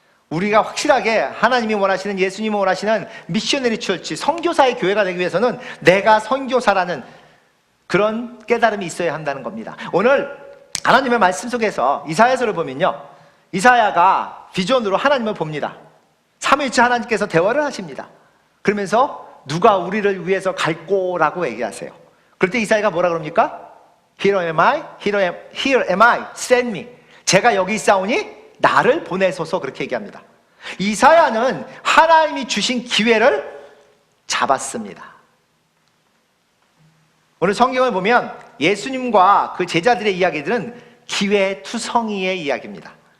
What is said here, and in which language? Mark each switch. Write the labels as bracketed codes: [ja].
[ko] 우리가 확실하게 하나님이 원하시는, 예수님이 원하시는 미셔너리 처치, 선교사의 교회가 되기 위해서는 내가 선교사라는 그런 깨달음이 있어야 한다는 겁니다. 오늘 하나님의 말씀 속에서 이사야서를 보면요, 이사야가 비전으로 하나님을 봅니다. 삼위일체 하나님께서 대화를 하십니다. 그러면서 누가 우리를 위해서 갈꼬라고 얘기하세요. 그럴 때 이사야가 뭐라 그럽니까? [en] Here am I, here am I, send me. [ko] 제가 여기 있사오니 나를 보내소서, 그렇게 얘기합니다. 이사야는 하나님이 주신 기회를 잡았습니다. 오늘 성경을 보면 예수님과 그 제자들의 이야기들은 기회투성이의 이야기입니다.